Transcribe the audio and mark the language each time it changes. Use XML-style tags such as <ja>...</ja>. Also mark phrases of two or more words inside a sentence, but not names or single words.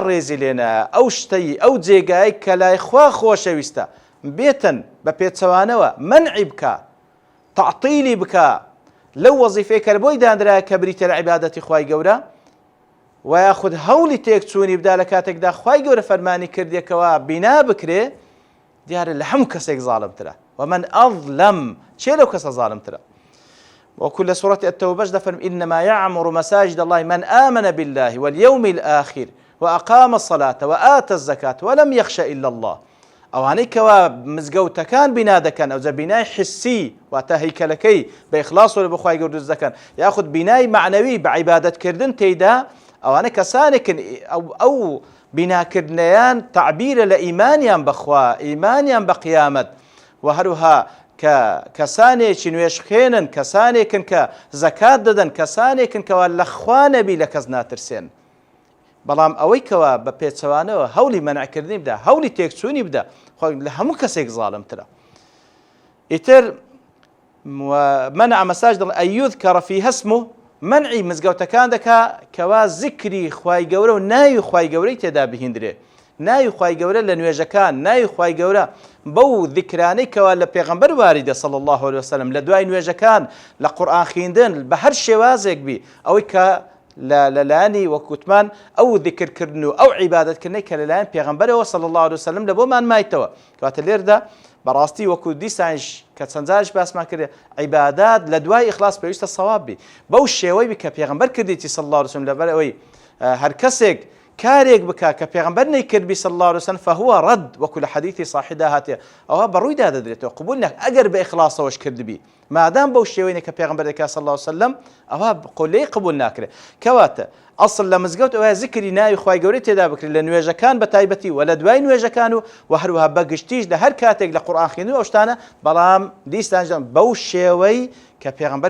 <ckb>ڕێزی لێنە ئەو شتەی ئەو جێگای کە لای خوا خۆشەویستە بێتن بە پێچەوانەوە منعی بکە تعطیلی بکە لەو وەزیفەیە کە بۆی دانرایە کە بریتە لە عیبادەتی خوای گەورە و یاخود هەوڵی تێکچوونی بدا لە کاتێکدا خوای گەورە فەرمانی کردێکەوە بینا بکرێ دیارە لە هەموو کەسێک زاڵمترە</ckb> <ar>ومن أظلم</ar> <ckb>چێ لەو کەسە زاڵمترە وكل سورة التوبة دفرم</ckb> <ar>إنما يعمر مساجد الله من آمن بالله واليوم الآخر وأقام الصلاة وآتى الزكاة ولم يخش إلا الله</ar> <ckb>ئەوانەی کەوا مزگەوتەکان بنا دەکەن ئەوجا بینای حسی واتە هەیکەلەکەی بە ئیخلاص و لە بەخوای گەورە دروست دەکەن یاخود بینای معنەوی بە عیبادەتکردن تێیدا ئەوانە کەسانێکن ئەو بیناکردنەیان تعبیرە لە ئیمانیان بەخوا ئیمانیان بە قیامەت و هەروها کە کەسانێکی نوێژخێنن کەسانێکن کە زەکات دەدەن کەسانێکن کەوا لە خوا نەبی لە کەس ناترسێن بەڵام ئەوەی کەوا بە پێچەوانەوە هەولی مەنعکردنی بدە هەولی تێکچوونی بدە لە هەموو کەسێک زاڵمترە ئیتر</ckb> <ar>منع مساجد الله أن يذكر فيها اسمه</ar> <ckb>منعی مزگەوتەکان دەکا کەوا ذکری خوای گەورە و ناوی خوای گەورەی تێدا بهێندرێ ناوی خوای گەورە لە نوێژەکان ناوی خوای گەورە بەو ذکرانەی کەوا لە پێغەمبەر واریدە</ckb> <ar>صلی الله عليه وسلم</ar> <ckb>لە دوای نوێژەکان لە قورئان خوێندن بە هەر شێوازێک بی ئەوەی کە لەلایەنی وەکوتمان ئەو ذکرکردن و ئەو عیبادەتکردنەی کە لەلایەن پێغەمبەرەوە</ckb> <ar>صلی الله عليه وسلم</ar> <ckb>لە بۆمان مایتەوە کەواتە لێردا بەڕاستی وەکو دیسانش کە چەند جارش باسمان کردێ عیبادات لە دوای ئیخلاص پێویستە سەواب بی بەو شێوەی بی کە پێغەمبەر کردێتی</ckb> <ar>صلی الله عليه وسلم</ar> <ckb>لەبەر ئەوەی هەر کەسێک كارێک بکە کە پێغەمبەر نەیکردبی</ckb> <ar>صلی الله عليه وسلم فهو رد</ar> <ckb>وەکو لە حەدیثی صاحیدا هاتێ ئەوە بەڕوویدا دەدرێتەوە قبول نەک ئەگەر بە ئیخلاصەوەش کردبی مادام بەو شێوەیە کە پێغەمبەر دەکات</ckb> <ar>صلی الله عليه وسلم</ar> <ckb>ئەوە قولەی قبول ناکرێت کەواتە ئەسڵ لە مزگەوت ئەوە ذکری ناوی خوای گەورەی تێدا بکرێت لە نوێژەکان بە تایبەتی و لە دوای نوێژەکان و هەروەها بەگشتیش لە هەر کاتێک لە قورئان خوێندن ئەو شتانە بەڵام دیسان بەو شێوەی کە پێغەمبەر</ckb>